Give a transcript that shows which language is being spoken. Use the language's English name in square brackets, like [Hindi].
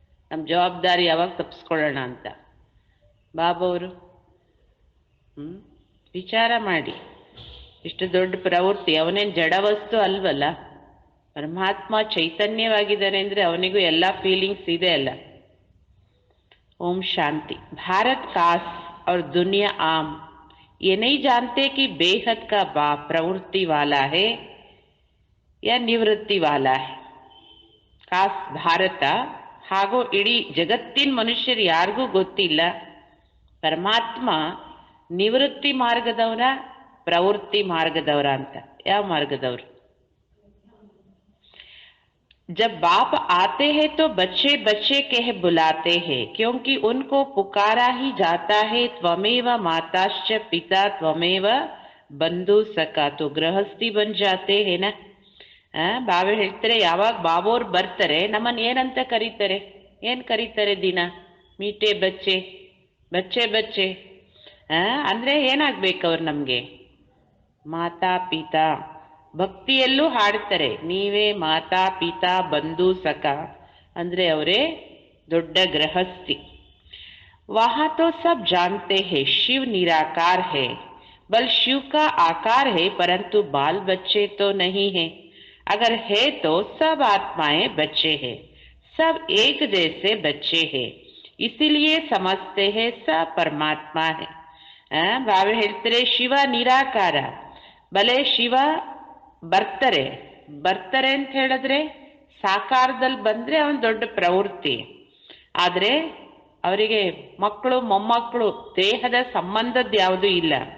[Kannada] ನಮ್ಮ ಜವಾಬ್ದಾರಿ ಯಾವಾಗ ತಪ್ಪಿಸ್ಕೊಳ್ಳೋಣ ಅಂತ. ಬಾಬವರು ವಿಚಾರ ಮಾಡಿ, ಇಷ್ಟು ದೊಡ್ಡ ಪ್ರವೃತ್ತಿ. ಅವನೇನು ಜಡ ವಸ್ತು ಅಲ್ವಲ್ಲ, ಪರಮಾತ್ಮ ಚೈತನ್ಯವಾಗಿದ್ದಾನೆ ಅಂದರೆ ಅವನಿಗೂ ಎಲ್ಲ ಫೀಲಿಂಗ್ಸ್ ಇದೆ ಅಲ್ಲ. [Hindi] ओम शांति. भारत काश और दुनिया आम ये नहीं जानते कि बेहद का बाप प्रवृत्ति वाला है या निवृत्ति वाला है. [Kannada] ಕಾಸ್ ಭಾರತ ಹಾಗೂ ಇಡೀ ಜಗತ್ತಿನ ಮನುಷ್ಯರು ಯಾರಿಗೂ ಗೊತ್ತಿಲ್ಲ ಪರಮಾತ್ಮ ನಿವೃತ್ತಿ ಮಾರ್ಗದವರ ಪ್ರವೃತ್ತಿ ಮಾರ್ಗದವರ ಅಂತ. ಯಾವ ಮಾರ್ಗದವರು? [Hindi] जब बाप आते हैं तो बच्चे बच्चे कह बुलाते हैं, क्योंकि उनको पुकारा ही जाता है [Sanskrit] त्वमेव माताश्च पिता त्वमेव बंधु सखा. [Hindi] तो गृहस्थी बन जाते हैं ना. [Kannada] ಬಾಬಾ ಹೇಳ್ತಾರೆ ಯಾವಾಗ ಬಾಬೋರ್ ಬರ್ತಾರೆ ನಮ್ಮನ್ನು ಏನಂತ ಕರೀತಾರೆ? ಏನು ಕರೀತಾರೆ ದಿನ? [Hindi] ಮೀಟೆ ಬಚ್ಚೆ ಬಚ್ಚೆ ಬಚ್ಚೆ. [Kannada] ಅಂದ್ರೆ ಏನಾಗ್ಬೇಕು ಅವ್ರು ನಮಗೆ? ಮಾತಾ ಪಿತಾ ಭಕ್ತಿಯಲ್ಲೂ ಹಾಡ್ತಾರೆ, ನೀವೇ ಮಾತಾ ಪಿತಾ ಬಂಧು ಸಖ, ಅಂದ್ರೆ ಅವರೇ ದೊಡ್ಡ ಗೃಹಸ್ಥಿ. [Hindi] वहां तो सब जानते हैं शिव निराकार है, बल शिव का आकार है परंतु बाल बच्चे तो नहीं है, अगर है तो सब आत्माएं बच्चे हैं, सब एक जैसे बच्चे हैं, इसीलिए समझते हैं सब परमात्मा है. [Kannada] ಬಾಬಾ ಹೇಳ್ತಾರೆ ಶಿವ ನಿರಾಕಾರ, ಬಲೆ ಶಿವ ಬರ್ತಾರೆ ಬರ್ತಾರೆ ಅಂತ ಹೇಳಿದ್ರೆ ಸಾಕಾರದಲ್ಲಿ ಬಂದ್ರೆ ಅವನ್ ದೊಡ್ಡ ಪ್ರವೃತ್ತಿ. ಆದ್ರೆ ಅವರಿಗೆ ಮಕ್ಕಳು ಮೊಮ್ಮಕ್ಕಳು ದೇಹದ ಸಂಬಂಧದ ಯಾವುದೂ ಇಲ್ಲ.